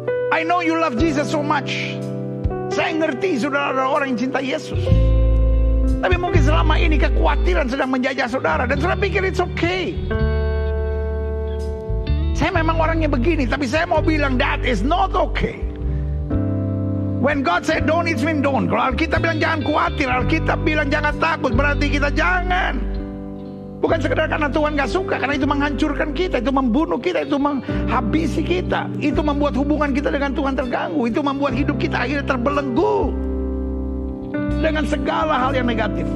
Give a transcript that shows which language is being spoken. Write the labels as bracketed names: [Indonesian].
[English] I know you love Jesus so much. [Indonesian] Saya ngerti saudara adalah orang yang cinta Yesus. Tapi mungkin selama ini kekhawatiran sedang menjajah saudara. Dan saudara pikir [English] it's okay. [Indonesian] Saya memang orangnya begini, tapi saya mau bilang [English] that is not okay. When God said don't, it means don't. [Indonesian] Kalau Alkitab bilang jangan khawatir, Alkitab bilang jangan takut, berarti kita jangan. Bukan sekedar karena Tuhan gak suka, karena itu menghancurkan kita, itu membunuh kita, itu menghabisi kita, itu membuat hubungan kita dengan Tuhan terganggu, itu membuat hidup kita akhirnya terbelenggu dengan segala hal yang negatif.